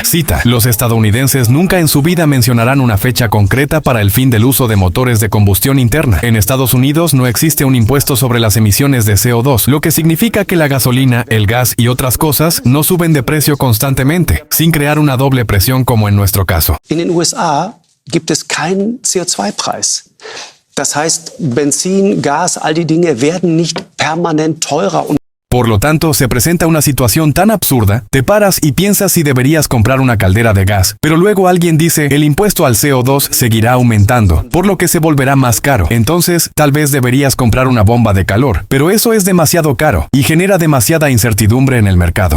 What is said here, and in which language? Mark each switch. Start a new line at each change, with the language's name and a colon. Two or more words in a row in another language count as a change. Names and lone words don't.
Spanish: Cita: los estadounidenses nunca en su vida mencionarán una fecha concreta para el fin del uso de motores de combustión interna. En Estados Unidos no existe un impuesto sobre las emisiones de CO2, lo que significa que la gasolina, el gas y otras cosas no suben de precio constantemente, sin crear una doble presión como en nuestro caso.
German: In den USA gibt es keinen CO2-Preis. Das heißt, Benzin, Gas, all die Dinge werden nicht permanent teurer.
Spanish: Por lo tanto, se presenta una situación tan absurda, te paras y piensas si deberías comprar una caldera de gas, pero luego alguien dice, el impuesto al CO2 seguirá aumentando, por lo que se volverá más caro. Entonces, tal vez deberías comprar una bomba de calor, pero eso es demasiado caro y genera demasiada incertidumbre en el mercado.